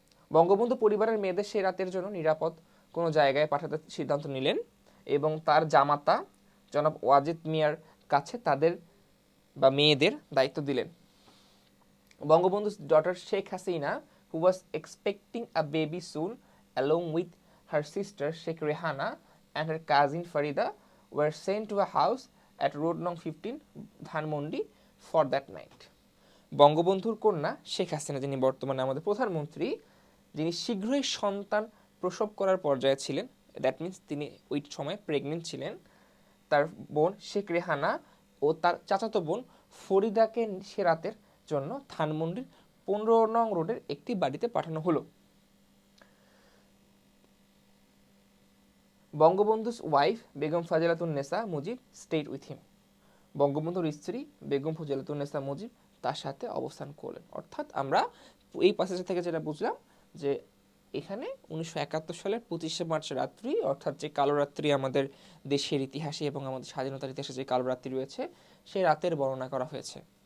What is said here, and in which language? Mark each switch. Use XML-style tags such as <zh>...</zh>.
<bn>বঙ্গবন্ধু পরিবারের মেয়েদের সেই রাতের জন্য নিরাপদ কোনো জায়গায় পাঠাতে সিদ্ধান্ত নিলেন এবং তার জামাতা জনাব ওয়াজেদ মিয়ার কাছে তাদের বা মেয়েদের দায়িত্ব দিলেন।</bn> <en>Bangabandhu's daughter Sheikh Hasina, who was expecting a baby soon, along with her sister Sheikh Rehana and her cousin Farida, were sent to a house at Road Nong 15, Dhanmondi, for that night.</en> <bn>বঙ্গবন্ধুর কন্যা শেখ হাসিনা, যিনি বর্তমানে আমাদের প্রধানমন্ত্রী, যিনি শীঘ্রই সন্তান প্রসব করার পর্যায়ে ছিলেন,</bn> <en>that means</en> <bn>তিনি ওই সময় প্রেগনেন্ট ছিলেন, তার বোন শেখ রেহানা ও তার চাচাতো বোন ফরিদাকে সে রাতের জন্য ধানমন্ডির 15 নং রোডের একটি বাড়িতে পাঠানো হলো।</bn> <en>Bangabandhu's wife Begum Fazilatunnesa Mujib stayed with him.</en> <bn>বঙ্গবন্ধুর স্ত্রী বেগম ফজিলাতুন্নেসা মুজিব তার সাথে অবস্থান করলেন। অর্থাৎ আমরা এই প্যাসেজ থেকে যেটা বুঝলাম যে এখানে 1971 সালের 25শে মার্চ রাত্রি, অর্থাৎ যে কালো রাত্রি আমাদের দেশের ইতিহাসে এবং আমাদের স্বাধীনতার ইতিহাসে যে কালো রাত্রি রয়েছে, সেই রাতের বর্ণনা করা হয়েছে।</bn>